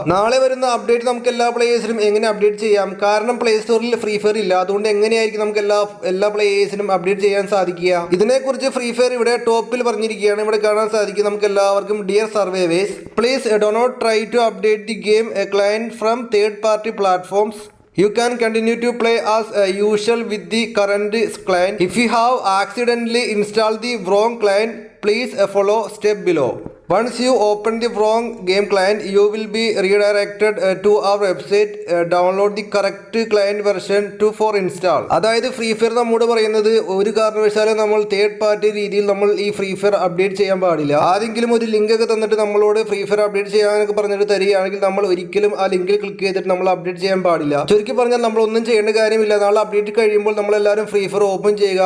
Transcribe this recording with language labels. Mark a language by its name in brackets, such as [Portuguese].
[Malayalam] നാളെ വരുന്ന അപ്ഡേറ്റ് നമുക്ക് എല്ലാ പ്ലേയേഴ്സിനും എങ്ങനെ അപ്ഡേറ്റ് ചെയ്യാം, കാരണം പ്ലേ സ്റ്റോറിൽ ഫ്രീ ഫയർ ഇല്ല. അതുകൊണ്ട് എങ്ങനെയായിരിക്കും നമുക്ക് എല്ലാ പ്ലേയേഴ്സിനും അപ്ഡേറ്റ് ചെയ്യാൻ സാധിക്കുക. ഇതിനെക്കുറിച്ച് ഫ്രീ ഫയർ ഇവിടെ ടോപ്പിൽ പറഞ്ഞിരിക്കുകയാണ്. ഇവിടെ കാണാൻ സാധിക്കും നമുക്ക് എല്ലാവർക്കും, [English] Dear survivors, please do not try to update the game a client from third party platforms. You can continue to play as usual with the current client. If you have accidentally installed the wrong client, please follow step below. Once you open the wrong game client, you will be redirected to our website. Download the correct client version for install. [Malayalam] അതായത് free fire നമ്മോട് പറയുന്നത്, ഒരു കാരണവശാലും നമ്മൾ third party രീതിയിൽ നമ്മൾ ഈ free fire update ചെയ്യാൻ പാടില്ല. ആരെങ്കിലും ഒരു ലിങ്ക് ഒക്കെ തന്നിട്ട് നമ്മളോട് ഫ്രീ ഫയർ അപ്ഡേറ്റ് ചെയ്യാനൊക്കെ പറഞ്ഞിട്ട് തരികയാണെങ്കിൽ നമ്മൾ ഒരിക്കലും ആ ലിങ്കിൽ ക്ലിക്ക് ചെയ്തിട്ട് നമ്മൾ അപ്ഡേറ്റ് ചെയ്യാൻ പാടില്ല. ചുരുക്കി പറഞ്ഞാൽ നമ്മൾ ഒന്നും ചെയ്യേണ്ട കാര്യമില്ല. നാളെ അപ്ഡേറ്റ് കഴിയുമ്പോൾ നമ്മളെല്ലാവരും ഫ്രീ ഫയർ ഓപ്പൺ ചെയ്യുക.